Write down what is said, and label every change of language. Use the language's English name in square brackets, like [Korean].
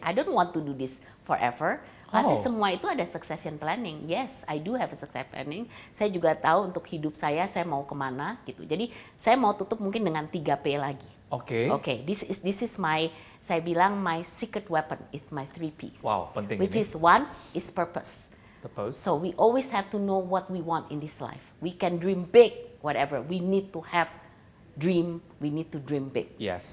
[English] I don't want to do this forever. [Indonesian] Pasti semua itu ada [English] succession planning. Yes, I do have a succession planning. [Indonesian] Saya juga tahu untuk hidup saya mau kemana gitu. Jadi saya mau tutup mungkin dengan 3P lagi. Oke. [English] Okay, this is my, [Indonesian] saya bilang [English] my secret weapon is my 3 Ps. [Indonesian] Wow, penting [English] Which [Indonesian] ini. [English] is one is purpose. Purpose. So we always have to know what we want in this life. We can dream big, whatever. We need to have dream. We need to dream big. Yes.